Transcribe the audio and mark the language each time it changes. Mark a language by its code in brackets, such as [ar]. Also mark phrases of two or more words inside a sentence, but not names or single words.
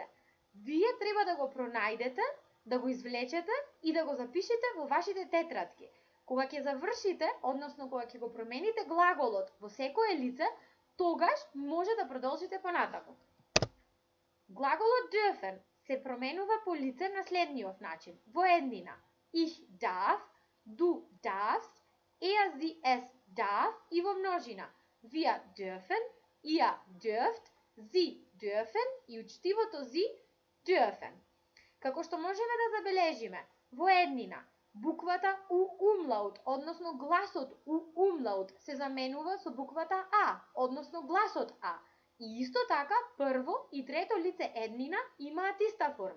[mk] Вие треба да го пронајдете, да го извлечете и да го запишете во вашите тетрадки. Кога ќе завршите, односно кога ќе го промените глаголот во секое лице, тогаш може да продолжите понатаму. Глаголот dürfen се променува по лице на следниот начин. Во еднина. [de] Ich darf, du darfst, er, sie, es darf [mk] и во множина. [de] Wir dürfen, ihr dürft, sie dürfen [mk] и учтивото [de] sie dürfen. [mk] Како што можеме да забележиме, во еднина буквата у умлаут, односно гласот у умлаут се заменува со буквата а, односно гласот а. И исто така прво и трето лице еднина имаат иста форма.